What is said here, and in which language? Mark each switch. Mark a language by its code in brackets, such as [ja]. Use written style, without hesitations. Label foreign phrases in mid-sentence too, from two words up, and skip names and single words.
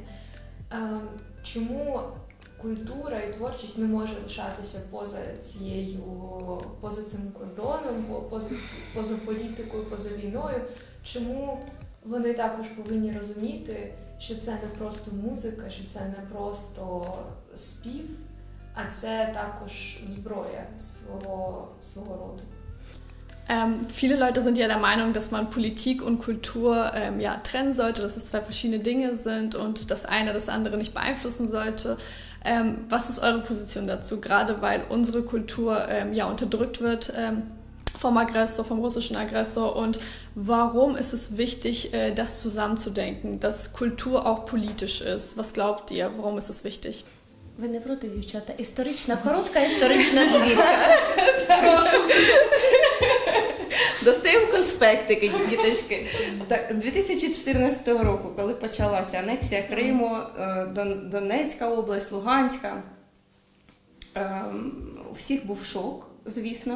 [uk] Чому культура і творчість не може лишатися поза цим кордоном, поза політикою, поза війною? Чому вони також повинні розуміти, що це не просто музика, що це не просто спів, а це також зброя свого роду? [de] Viele Leute sind ja der Meinung, dass man Politik und Kultur trennen sollte, dass es zwei verschiedene Dinge sind und das eine das andere nicht beeinflussen sollte. Was ist eure Position dazu, gerade weil unsere Kultur unterdrückt wird vom Aggressor, vom russischen Aggressor, und warum ist es wichtig, das zusammenzudenken, dass Kultur auch politisch ist? Was glaubt ihr, warum ist es wichtig? [uk] Ви не проти, дівчата? Коротка історична звідка. Достаємо конспектики, діточки. Так, з 2014 року, коли почалася анексія Криму, Донецька область, Луганська, у всіх був шок, звісно.